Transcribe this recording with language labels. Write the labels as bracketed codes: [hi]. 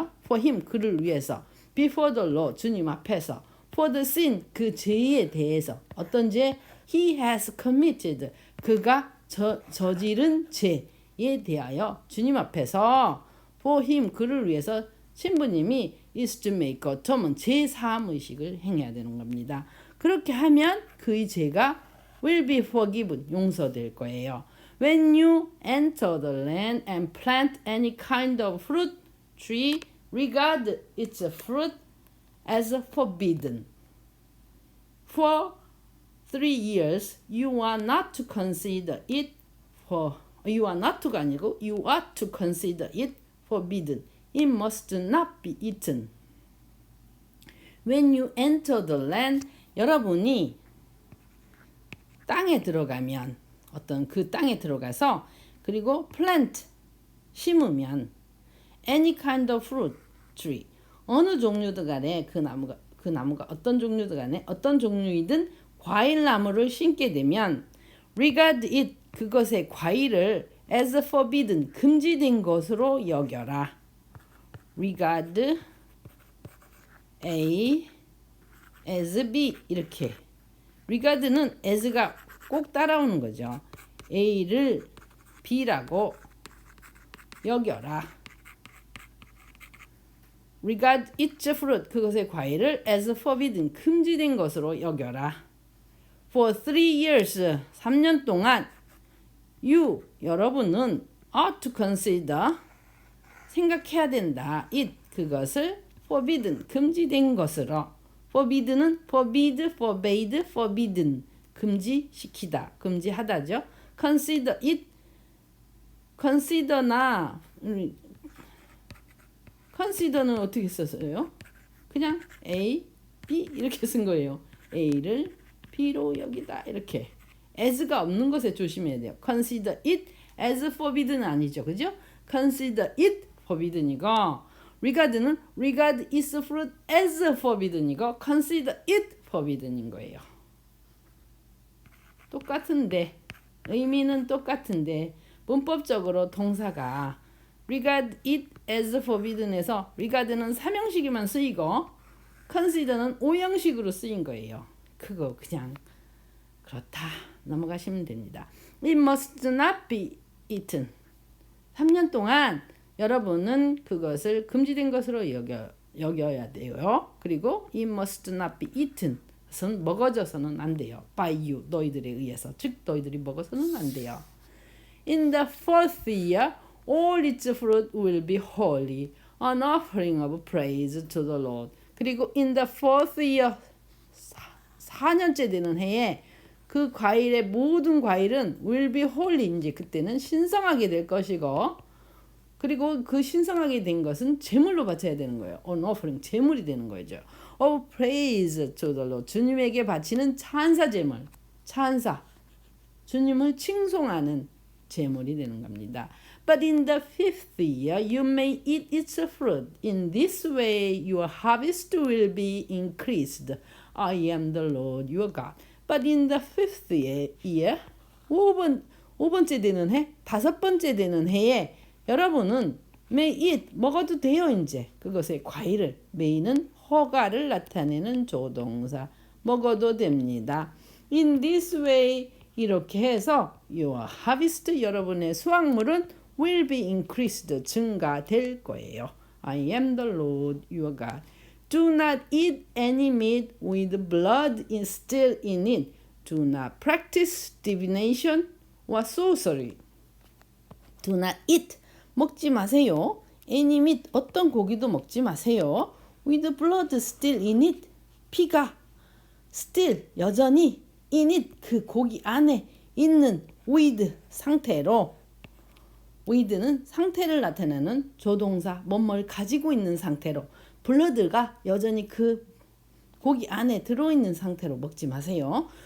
[en] For him [ko] 그를 위해서 [en] before the Lord [ko] 주님 앞에서 [en] for the sin [ko] 그 죄에 대해서 어떤 죄 [en] he has committed [ko] 그가 저지른 죄에 대하여 주님 앞에서 for him 그를 위해서 신부님이 [en] is to make atonement [ko] 제사함 의식을 행해야 되는 겁니다. 그렇게 하면 그의 죄가 [en] will be forgiven [ko] 용서될 거예요. [en] When you enter the land and plant any kind of fruit tree, regard its fruit as forbidden. For 3 years you are not to consider it you are to consider it forbidden. It must not be eaten. When you enter the land, [ko] 여러분이 땅에 들어가면 어떤 그 땅에 들어가서 그리고 plant 심으면 [en] any kind of fruit tree [ko] 어느 종류든 간에 그 나무가 어떤 종류든 간에 어떤 종류이든 과일 나무를 심게 되면 [en] regard it [ko] 그것의 과일을 [en] as forbidden [ko] 금지된 것으로 여겨라. [en] regard A as B [ko] 이렇게 regard는 as가 꼭 따라오는 거죠. A를 B라고 여겨라. [en] regard its fruit [ko] 그것의 과일을 [en] as forbidden [ko] 금지된 것으로 여겨라. [en] For 3 years [ko] 3년 동안 you 여러분은 [en] ought to consider [ko] 생각해야 된다. it 그것을 forbidden 금지된 것으로 forbidden은 [en] forbid, forbade, forbidden [ko] 금지시키다, 금지하다죠. [en] consider it [ko] consider나 consider는 어떻게 썼어요? 그냥 A, B 이렇게 쓴 거예요. A를 B로 여기다 이렇게 as가 없는 것에 조심해야 돼요. [en] consider it as forbidden 아니죠. [ko] 그죠? [en] consider it forbidden이고 regard는 regard its fruit as forbidden이고 consider it forbidden인 거예요. [ko] 똑같은데 의미는 똑같은데 문법적으로 동사가 [en] regard it as forbidden [ko] 에서 regard는 3형식에만 쓰이고 consider는 5형식으로 쓰인 거예요. 그거 그냥 그렇다 넘어가시면 됩니다. [en] It must not be eaten. [ko] 3년 동안 여러분은 그것을 금지된 것으로 여겨야 돼요. [en] 그리고 it must not be eaten. [ko] 그것은 먹어져서는 안 돼요. [en] by you, [ko] 너희들에 의해서. 즉 너희들이 먹어서는 안 돼요. [en] In the fourth year, all its fruit will be holy, an offering of praise to the Lord. [ko] 그리고 [en] in the fourth year, [ko] 4년째 되는 해에 그 과일의 모든 과일은 [en] will be holy. [ko] 이제 그때는 신성하게 될 것이고 그리고 그 신성하게 된 것은 제물로 바쳐야 되는 거예요. [en] an offering, [ko] 제물이 되는 거죠. [en] of praise to the Lord. [ko] 주님에게 바치는 찬사 제물. 찬사, 주님을 칭송하는 제물이 되는 겁니다. [en] But in the fifth year you may eat its fruit. In this way your harvest will be increased. I am the Lord your God. But in the fifth year, [ko] 5번째 되는 해, 5번째 되는 해에 여러분은 [en] may eat, [ko] 먹어도 돼요 이제. 그것의 과일을, may는 허가를 나타내는 조동사, 먹어도 됩니다. [en] In this way, [ko] 이렇게 해서 [en] your harvest, [ko] 여러분의 수확물은 [en] will be increased, [ko] 증가될 거예요. [en] I am the Lord your God. Do not eat any meat with blood still in it. Do not practice divination or sorcery. Do not eat, [ko] 먹지 마세요. [en] Any meat, [ko] 어떤 고기도 먹지 마세요. [en] With blood still in it, [ko] 피가 still, 여전히 in it, 그 고기 안에 있는 with 상태로, with는 상태를 나타내는 조동사, 뭐뭘 가지고 있는 상태로, blood가 여전히 그 고기 안에 들어있는 상태로 먹지 마세요.